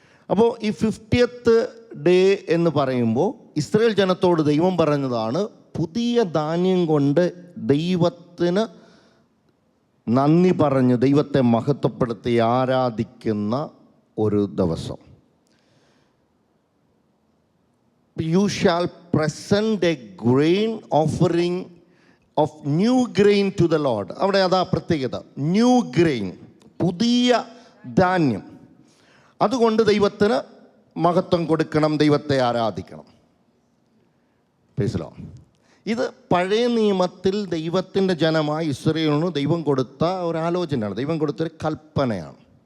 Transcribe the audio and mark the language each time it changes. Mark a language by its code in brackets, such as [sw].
[ml] അപ്പോൾ ഈ 50th day എന്ന് പറയുമ്പോൾ ഇസ്രായേൽ ജനത്തോട് ദൈവം പറഞ്ഞതാണ് പുതിയ ധാന്യം കൊണ്ട് ദൈവത്തിന് നന്ദി പറഞ്ഞ് ദൈവത്തെ മഹത്വപ്പെടുത്തി ആരാധിക്കുന്ന ഒരു ദിവസം. [en] You shall present a grain offering of new grain to the Lord. [ml] അവിടെ അതാ പ്രത്യേകത, ന്യൂ ഗ്രെയിൻ, പുതിയ ധാന്യം. അതുകൊണ്ട് ദൈവത്തിന് മഹത്വം കൊടുക്കണം, ദൈവത്തെ ആരാധിക്കണം. [en] Praise the Lord. [ml] ഇത് പഴയ നിയമത്തിൽ ദൈവത്തിൻ്റെ ജനമായ ഇസ്രായേലിന് ദൈവം കൊടുത്ത ഒരു ആലോചനയാണ്, ദൈവം കൊടുത്തൊരു കൽപ്പനയാണ്.